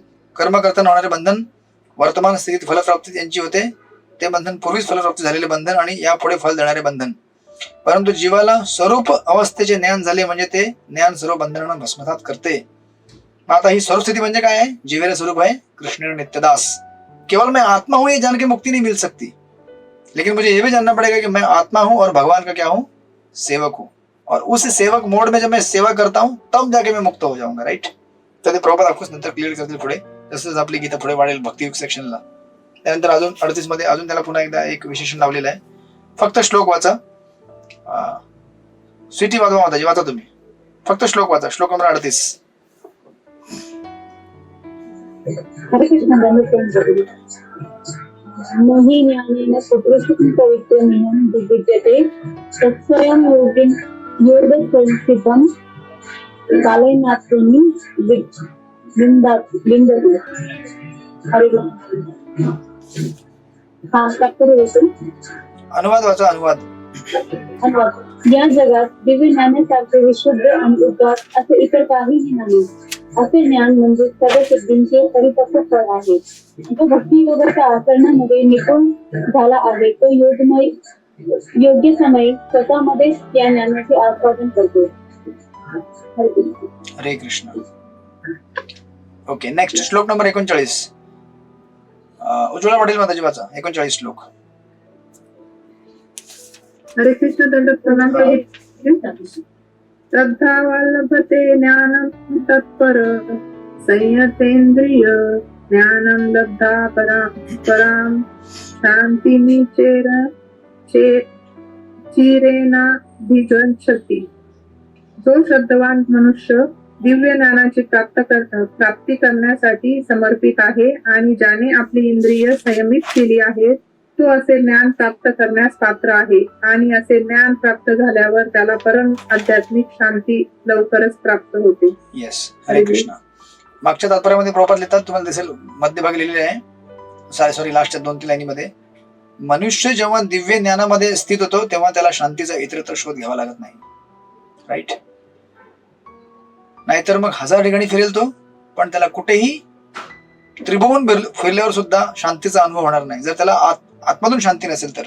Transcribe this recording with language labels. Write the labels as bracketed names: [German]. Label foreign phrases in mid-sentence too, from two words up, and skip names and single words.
[Marathi] कर्म करताना होणारे बंधन वर्तमान स्थितीत फलप्राप्ती यांची होते, ते बंधन पूर्वीच फलप्राप्ती झालेले बंधन आणि यापुढे फल देणारे बंधन. परंतु जीवाला स्वरूप अवस्थेचे ज्ञान झाले म्हणजे ते ज्ञान सर्व बंधनांना भस्मसात करते. मग आता ही स्वरूप स्थिती म्हणजे काय आहे? [Bangla] জীবেরা স্বরূপ হয় কৃষ্ণ নিত্যদাস. [Hindi] केवल मैं आत्मा हूं ये जान के मुक्ति नहीं मिल सकती, लेकिन मुझे ये भी जानना पड़ेगा कि मैं आत्मा हूं और भगवान का क्या हूं? सेवक हूं. और उस सेवक मोड में जब मैं सेवा करता हूं तब जाके मैं मुक्त हो जाऊंगा. [Marathi] राईट, तर ते प्रभुपाद अफकोर्स नंतर क्लिअर करतील पुढे, जसं आपली गीता पुढे वाढेल भक्तियुग सेक्शनला. त्यानंतर अजून 38 मध्ये अजून त्याला पुन्हा एकदा एक विशेषण लावलेलं आहे. फक्त श्लोक वाचा. स्वीटी वाजवा माताजी, वाचा तुम्ही. फक्त श्लोक वाचा, श्लोक नंबर 38. हरे कृष्ण. [Sanskrit] नहि ज्ञानेन सुकृतं पवित्रमिदं विद्यते तत्स्वयं योगसंस्थितं कालेनात्मनि विन्दति. [Marathi] हरे कृष्ण. हा तात्पर्य होतो. अनुवाद वाचा, अनुवाद. या जगात दिव्य ज्ञानासारखे विशुद्ध आणि उद्धार असे इतर काहीही नाही. असे ज्ञान म्हणजे सर्व सिद्धींचे परिपक्व फळ आहे. जो भक्ती योगाच्या आचरणामध्ये निपुण झाला आहे तो योग्य समय स्वतःमध्ये या ज्ञानाचे आस्वादन करतो. हरे कृष्ण. [English] OK, next [Marathi] श्लोक नंबर 39. उज्ज्वला पाटील माताजी वाचा 39 श्लोक. हरे कृष्ण. दंड प्रणाम. [Sanskrit] श्रद्धावा लभते ज्ञानं तत्पर संयतेंद्रिय ज्ञानं लब्धा पराम शांतिमी चिरेनाधिगच्छति. [Marathi] जो श्रद्धावान मनुष्य दिव्य ज्ञानाची प्राप्ती करण्यासाठी समर्पित आहे आणि ज्याने आपली इंद्रिय संयमित केली आहेत तो असे ज्ञान प्राप्त करण्यास पात्र आहे आणि असे ज्ञान प्राप्त झाल्यावर त्याला परम आध्यात्मिक शांती लवकरच प्राप्त होते. येस, हरे कृष्ण. मागच्या तात्पर्यामध्ये प्रभुपाद लिहितात, तुम्हाला दिसेल मध्यभागी लिहिलेले आहे, सॉरी लास्टच्या 2-3 लाईनीमध्ये, मनुष्य जेव्हा दिव्य ज्ञानामध्ये स्थित होतो तेव्हा त्याला शांतीचा इतरत्र शोध घ्यावा लागत नाही. राईट, नाहीतर मग 1000 ठिकाणी फिरेल तो, पण त्याला कुठेही त्रिभुवन फिरल्यावर सुद्धा शांतीचा अनुभव होणार नाही जर त्याला आत्मधून शांती नसेल तर.